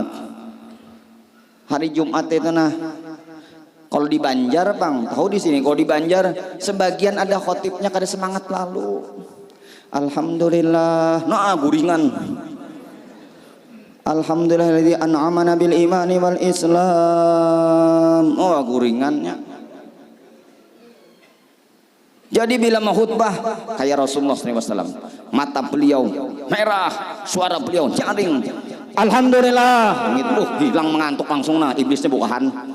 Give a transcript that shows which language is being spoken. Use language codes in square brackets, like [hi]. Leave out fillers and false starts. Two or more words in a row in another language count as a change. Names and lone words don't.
[bjn] Hari Jumat itu nah, kalau di Banjar bang, tahu di sini kalau di Banjar sebagian ada khotibnya kada semangat lalu. Alhamdulillah, nah guringan. [ar] الحمد لله الذي أنعمنا بالإيمان والإسلام. [bjn] Oh guringannya. Jadi bila mau khutbah kayak Rasulullah SAW, mata beliau merah, suara beliau jaring. Alhamdulillah, gitu, hilang mengantuk langsung nah iblisnya bukan.